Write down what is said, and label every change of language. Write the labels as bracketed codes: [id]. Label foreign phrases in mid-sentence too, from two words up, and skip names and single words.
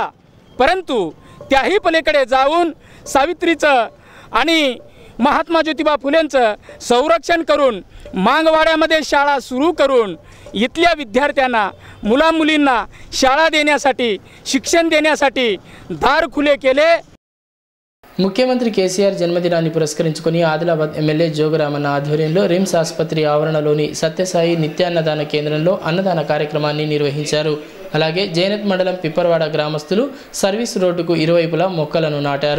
[mr] परंतु त्याही पलीकडे जाऊन सावित्रीचं आणि महात्मा ज्योतिबा फुलेंचं संरक्षण करून मांगवाड्यामध्ये शाळा सुरू करून इथल्या विद्यार्थ्यांना, मुलामुलींना शाळा देण्यासाठी, शिक्षण देण्यासाठी दार खुले केले. [te] ముఖ్యమంత్రి కేసీఆర్ జన్మదినాన్ని పురస్కరించుకుని ఆదిలాబాద్ ఎమ్మెల్యే జోగురామన్న ఆధ్వర్యంలో రిమ్స్ ఆసుపత్రి ఆవరణలోని సత్యసాయి నిత్యాన్నదాన కేంద్రంలో అన్నదాన కార్యక్రమాన్ని నిర్వహించారు. అలాగే జైనత్ మండలం పిప్పర్వాడ గ్రామస్తులు సర్వీస్ రోడ్డుకు ఇరువైపులా మొక్కలను నాటారు.